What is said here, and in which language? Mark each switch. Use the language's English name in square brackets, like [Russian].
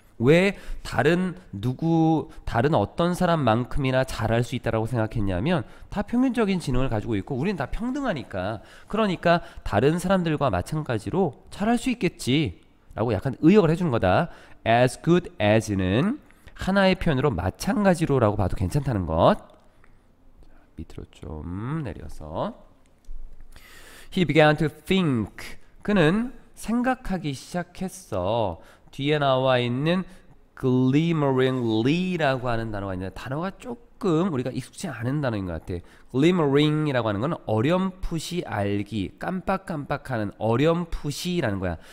[Korean] 왜 다른 어떤 사람만큼이나 잘할 수 있다라고 생각했냐면 다 평균적인 지능을 가지고 있고 우리는 다 평등하니까 그러니까 다른 사람들과 마찬가지로 잘할 수 있겠지 라고 약간 의역을 해주는 거다. as good as는 하나의 표현으로 마찬가지로 라고 봐도 괜찮다는 것. 밑으로 좀 내려서 [English] He began to think. [Korean] 그는 생각하기 시작했어. 뒤에 나와 있는 glimmeringly라고 하는 단어가 있는데 단어가 조금 우리가 익숙지 않은 단어인 것 같아. glimmering이라고 하는 건 어렴풋이 알기, 깜빡깜빡하는 어렴풋이라는 거야.